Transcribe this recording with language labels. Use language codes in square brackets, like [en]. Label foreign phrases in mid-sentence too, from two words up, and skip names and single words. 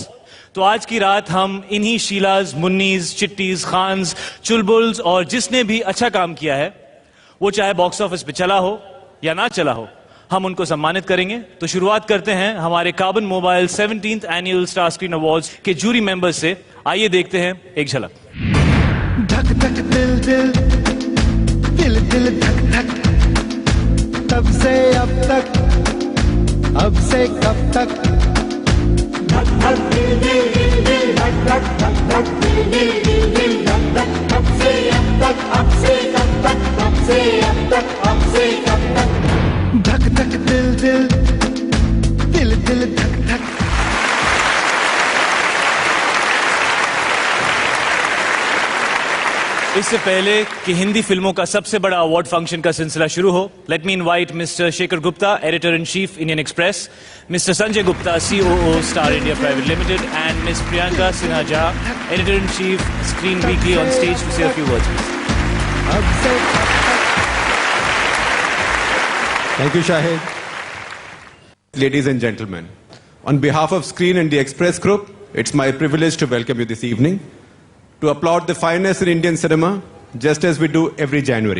[hi] तो आज की रात हम इन्हीं शीलाज, मुन्नीज, चिट्टीज, खान्स, चुलबुल्स और जिसने भी अच्छा काम किया है, वो चाहे [en] box office [hi] पे चला हो या ना चला हो, हम उनको सम्मानित करेंगे। तो शुरुआत करते हैं हमारे कार्बन मोबाइल 17th एनुअल स्टार स्क्रीन अवार्ड्स के [en] jury members [hi] से। आइए देखते हैं एक झलक। धक धक दिल दिल दिल दिल धक धक, तब से अब तक, अब से कब तक। धक धक दिल दिल दिल दिल धक धक धक धक दिल दिल दिल दिल धक धक, तब से अब तक, अब से कब तक, तब से अब तक, अब से कब तक। धक धक दिल दिल दिल दिल धक धक। इससे पहले कि हिंदी फिल्मों का सबसे बड़ा अवार्ड फंक्शन का सिलसिला शुरू हो, [en] let me invite Mister Shekhar Gupta, Editor in Chief Indian Express, Mister Sanjay Gupta, COO Star India Private Limited, and Miss Priyanka Sinha Jha, Editor in Chief Screen Weekly, on stage to say a few words. Thank you, Shahid. Ladies and gentlemen, on behalf of Screen and the Express Group, it's my privilege to welcome you this evening to applaud the finest in Indian cinema, just as we do every January.